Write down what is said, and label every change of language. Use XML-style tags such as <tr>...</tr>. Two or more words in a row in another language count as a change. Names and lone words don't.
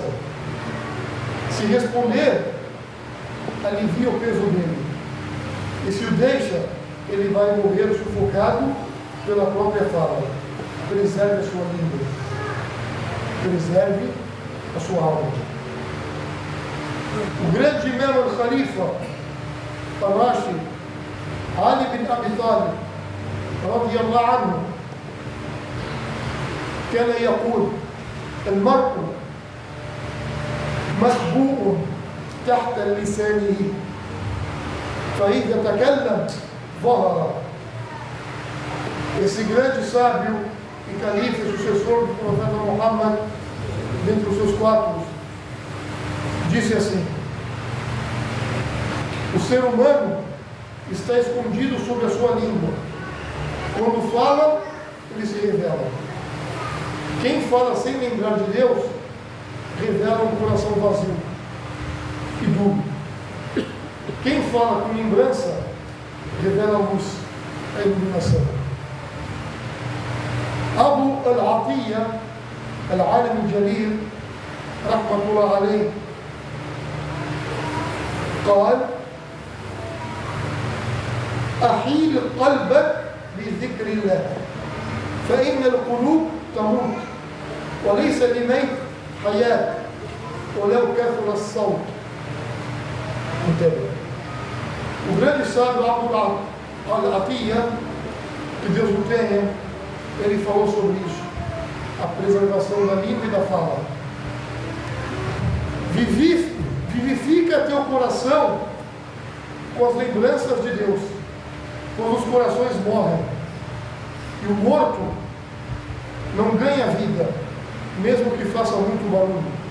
<pt>Se responder, alivia o peso dele, e se o deixa, ele vai morrer sufocado pela própria fala. Preserve a sua língua, preserve a sua alma. O grande</pt> <ar>إمام الخليفة الراشد Ali bin Abi Talib رضي الله عنه كان يقول: المرء مخبوء تحت لسانه فإذا تكلم ظهر.</ar> <pt>Esse grande sábio e califa, sucessor do profeta Muhammad, dentre os seus quatro, disse assim: o ser humano está escondido sob a sua língua. Quando fala, ele se revela. Quem fala sem lembrar de Deus, revela um coração vazio e duro. Quem fala com lembrança, revela a luz, a iluminação.</pt> <ar>Abu al-Atiyya, العالم الجليل، رحمة الله عليه, قال: أحيل قلبك بذكر الله فإن القلوب تموت وليس لميت حياة ولو كثر الصوت.</ar> <pt>Entendeu? O grande sábio Abu al-Atiyya, que Deus o tenha, ele falou sobre isso, a preservação da língua e da fala. Vivifica teu coração com as lembranças de Deus, pois os corações morrem, e o morto não ganha vida, mesmo que faça muito barulho.</pt>